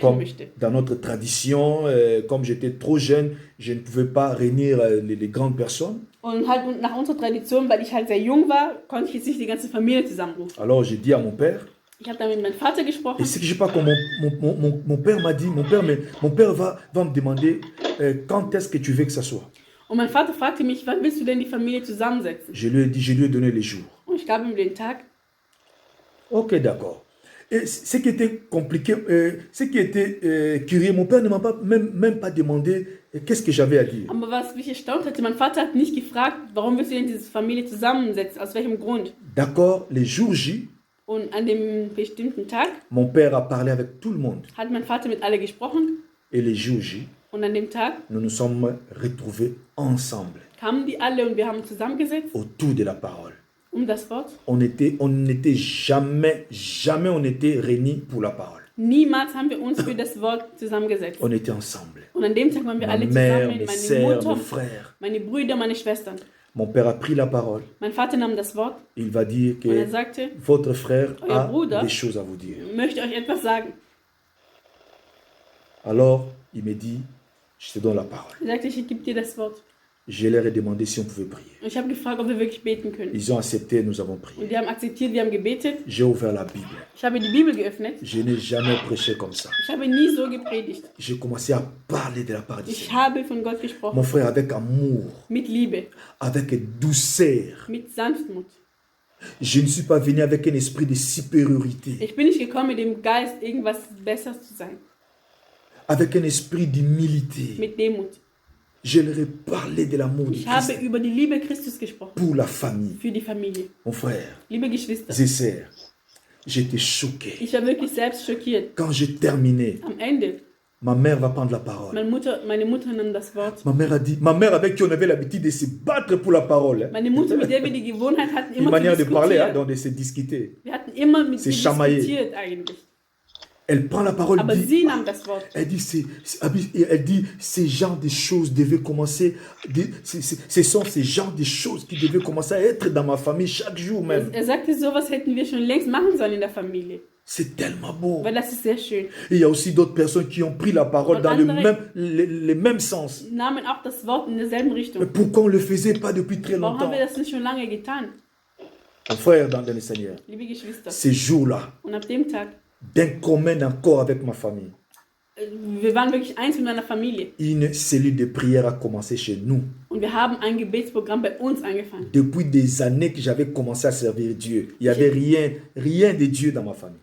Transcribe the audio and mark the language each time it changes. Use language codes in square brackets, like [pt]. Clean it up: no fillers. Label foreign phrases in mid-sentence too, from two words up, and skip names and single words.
[fr] Comme [de] möchte. [fr] dans notre tradition, comme j'étais trop jeune, je ne pouvais pas réunir les grandes personnes. [de] Und halt nach unserer Tradition, weil ich halt sehr jung war, konnte ich jetzt nicht die ganze Familie zusammenrufen. [fr] Alors j'ai dit à mon père, [de] Ich habe dann mit meinem Vater gesprochen [fr] et c'est que je sais pas comment mon père m'a dit, mon père va me demander quand est-ce que tu veux que ça soit. [de] und mein Vater fragte mich, wann willst du denn die Familie zusammensetzen? [fr] Je lui ai donné les jours. [de] Und ich gab ihm den Tag. [fr] Ok, d'accord. Et ce qui était compliqué, ce qui était curieux, mon père ne m'a même pas demandé qu'est-ce que j'avais à dire. [de] Aber was mich erstaunt hatte, mein Vater hat nicht gefragt, warum willst du denn diese Familie zusammensetzen, aus welchem Grund? [fr] D'accord, les jours J, [de] Und an dem bestimmten Tag [fr] mon père a parlé avec tout le monde. [de] hat mein Vater mit alle gesprochen [fr] Et les jours J, [de] und an dem Tag [fr] nous nous sommes retrouvés ensemble [de] kamen die alle und wir haben zusammengesetzt [fr] autour de la parole. [de] das Wort. [fr] On n'était jamais on était réunis pour la parole. [de] Niemals haben wir uns für das Wort zusammengesetzt. [fr] On était ensemble. [de] Und an dem Tag waren wir [fr] Ma [de] alle [fr] mère, [de] zusammen, [fr] mes [de] meine [fr] sœurs, [de] Mutter, [fr] mes frères. [de] meine Brüder, meine Schwestern. [fr] Mon père a pris la parole. [de] Mein Vater nahm das Wort [fr] Il va dire [de] und er [fr] que [de] sagte, [fr] votre frère [de] Euer [fr] a [de] Bruder [fr] des choses à vous dire. [de] ich möchte euch etwas sagen. [fr] Alors, il me dit, je te donne la parole. [de] Er sagte, ich gebe dir das Wort. [fr] Je leur ai demandé si on pouvait prier. [de] Und ich habe gefragt, ob wir wirklich beten können. [fr] Ils ont accepté, nous avons [de] Und [fr] prié. [de] die haben akzeptiert, wir haben gebetet. [fr] J'ai ouvert la Bible. [de] Ich habe die Bibel geöffnet. [fr] Je n'ai jamais prêché comme ça. [de] Ich habe nie so gepredigt. [fr] J'ai commencé à parler de la parole du [de] Ich [fr] Seigneur. [de] habe von Gott gesprochen. [fr] Mon frère, avec amour, [de] Mit Liebe, [fr] avec douceur. [de] mit Sanftmut. [fr] Je ne suis pas venu avec un esprit de supériorité, [de] Ich bin nicht gekommen mit dem Geist, irgendwas besser zu sein. [fr] avec un esprit d'humilité. [de] Mit Demut. [fr] Je leur ai parlé de l'amour de [de] Ich habe [fr] Christ [de] über die Liebe Christus gesprochen. [fr] pour la famille. [de] Für die Familie. [fr] Mon frère, [de] Liebe Geschwister. [fr] et sœurs, j'étais choqué. [de] Ich war wirklich selbst schockiert. [fr] Quand j'ai terminé, [de] Am Ende, [fr] ma mère va prendre la parole. [de] meine Mutter nahm das Wort. [fr] Ma mère avec qui on avait l'habitude de se battre pour la parole. [de] Meine Mutter, mit der wir die Gewohnheit hatten, [fr] Une [de] immer [fr] manière [de] zu [fr] de parler, [de] diskutieren. [fr] donc de se discuter. [de] Wir hatten immer mit [fr] C'est [de] ihr [fr] chamaillé. [de] diskutiert eigentlich. [fr] Elle prend la parole, [de] Aber [fr] dit, [de] sie nahm das Wort. [fr] elle dit, ces genres de choses devaient commencer, ce sont ces genres de choses qui devaient commencer à être dans ma famille chaque jour même. [de] Er sagte, sowas hätten wir schon längst machen sollen in der Familie. [fr] C'est tellement beau. [de] Weil das ist sehr schön. [fr] Et il y a aussi d'autres personnes qui ont pris la parole [de] Und [fr] dans [de] andere- [fr] le même sens. [de] Nahmen auch das Wort in derselben [fr] Mais [de] Richtung. [fr] pourquoi on ne le faisait pas depuis très [de] Warum haben [fr] longtemps? [de] wir das nicht schon lange getan? [fr] Mon frère dans le Seigneur, [de] Liebe Geschwister. [fr] ces jours-là, [de] Und ab dem Tag [fr] d'un commun accord avec ma famille, [de] Wir waren wirklich eins mit meiner Familie. [fr] Une cellule de prière a commencé chez nous. [de] Und wir haben ein Gebetsprogramm bei uns angefangen. [fr] Depuis des années que j'avais commencé à servir Dieu, il n'y avait rien de Dieu dans ma famille.